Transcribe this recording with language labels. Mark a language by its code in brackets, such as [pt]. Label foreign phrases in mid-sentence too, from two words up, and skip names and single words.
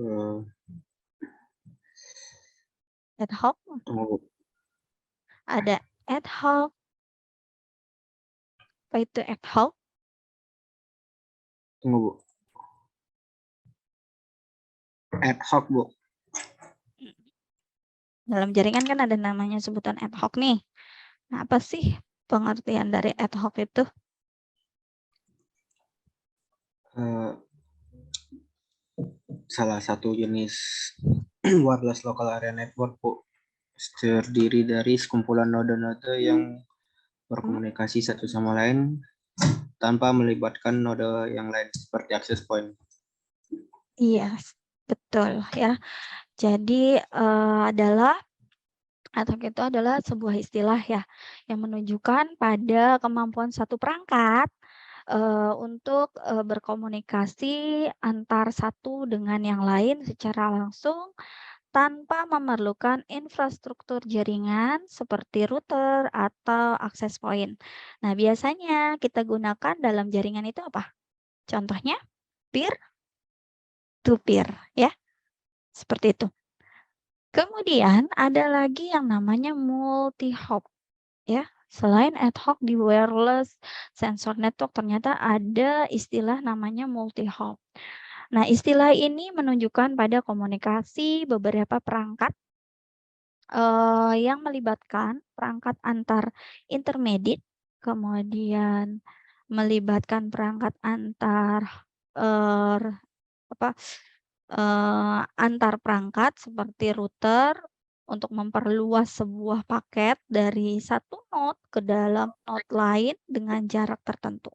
[en] Ad hoc? Oh, Ada. Ad hoc. [id] Apa itu [en] ad hoc? [id] Tunggu, Bu. [en] Ad hoc, [id] Bu. Dalam jaringan kan ada namanya sebutan [en] ad hoc [id] nih. Nah, apa sih pengertian dari [en] ad hoc [id] itu? Salah satu jenis [en] wireless local area network, [id] Bu. Terdiri dari sekumpulan node-node yang berkomunikasi satu sama lain tanpa melibatkan node yang lain seperti [en] access point. [id] Iya, betul ya. Jadi adalah [en] ad hoc [id] itu adalah sebuah istilah ya yang menunjukkan pada kemampuan satu perangkat untuk berkomunikasi antar satu dengan yang lain secara langsung tanpa memerlukan infrastruktur jaringan seperti router atau [en] access point. [id] Nah, biasanya kita gunakan dalam jaringan itu apa? Contohnya [en] peer to peer [id] ya. Seperti itu. Kemudian ada lagi yang namanya multi-hop ya. Selain [en] ad hoc [id] di [en] wireless sensor network [id] ternyata ada istilah namanya multi-hop. Nah, istilah ini menunjukkan pada komunikasi beberapa perangkat yang melibatkan perangkat antar intermediate, kemudian melibatkan perangkat antar antar perangkat seperti router untuk memperluas sebuah paket dari satu node ke dalam node lain dengan jarak tertentu.